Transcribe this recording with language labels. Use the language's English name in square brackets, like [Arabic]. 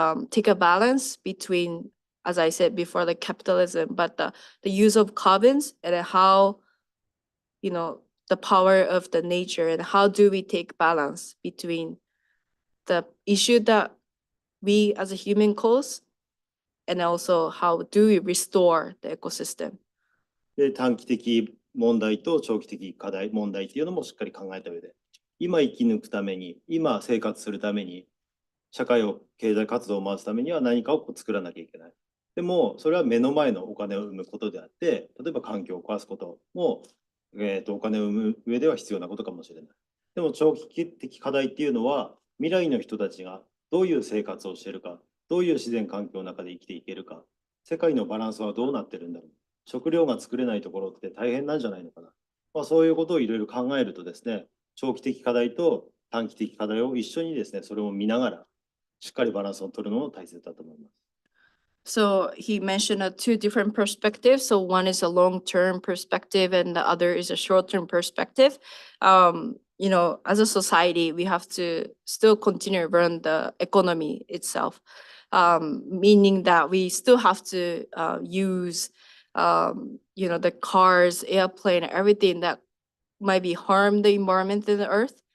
[English] take a balance between, as I said before, like capitalism, but the use of carbons and how, the power of the nature, and how do we take balance between the issue that we as a human cause, and also how do we restore the ecosystem. [Japanese] で、短期的問題と長期的課題、問題っていうのもしっかり考えた上で、今生き抜くために、今生活するために、社会を経済活動を回すためには何かを作らなきゃいけない。でもそれは目の前のお金を生むことであって、例えば環境を壊すことも、お金を生む上では必要なことかもしれない。でも長期的課題っていうのは未来の人たちがどういう生活をしているか、どういう自然環境の中で生きていけるか、世界のバランスはどうなってるんだろう。食料が作れないところって大変なんじゃないのかな。そういうことをいろいろ考えるとですね、長期的課題と短期的課題を一緒にですね、それを見ながらしっかりバランスを取るのも大切だと思います。 [English] So he mentioned two different perspectives. So one is a long-term perspective, and the other is a short-term perspective. As a society, we have to still continue to run the economy itself, meaning that we still have to use, the cars, airplane, everything that might be harm the environment and the earth.